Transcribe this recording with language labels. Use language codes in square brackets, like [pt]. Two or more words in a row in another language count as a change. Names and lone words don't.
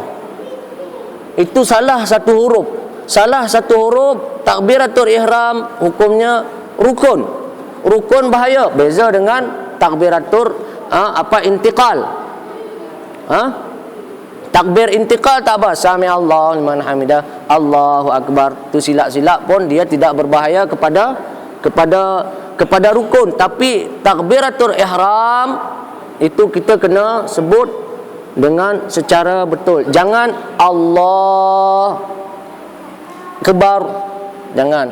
[ms] Itu salah satu huruf. Salah satu huruf takbiratul ihram hukumnya rukun. Rukun bahaya, beza dengan takbiratul intiqal. Takbir intiqal tak apa, [ar] سمع الله لمن حمده، الله أكبر, [ms] tu silap-silap pun dia tidak berbahaya kepada rukun. Tapi takbiratul ihram itu kita kena sebut dengan secara betul. Jangan [ar] الله أكبر, [ms] jangan.